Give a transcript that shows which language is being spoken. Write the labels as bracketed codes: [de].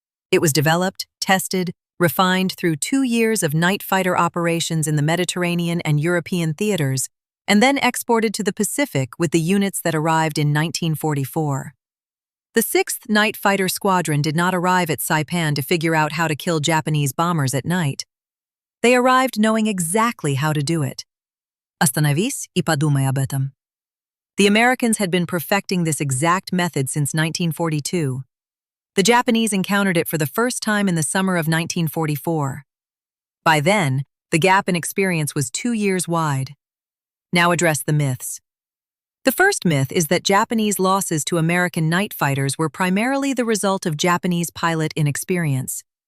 [en] It was developed, tested, refined through 2 years of night fighter operations in the Mediterranean and European theaters, and then exported to the Pacific with the units that arrived in 1944. The 6th Night Fighter Squadron did not arrive at Saipan to figure out how to kill Japanese bombers at night. They arrived knowing exactly how to do it. [ru] Остановись и подумай об этом. [en] The Americans had been perfecting this exact method since 1942. The Japanese encountered it for the first time in the summer of 1944. By then, the gap in experience was 2 years wide. Now address the myths. The first myth is that Japanese losses to American night fighters were primarily the result of Japanese pilot inexperience.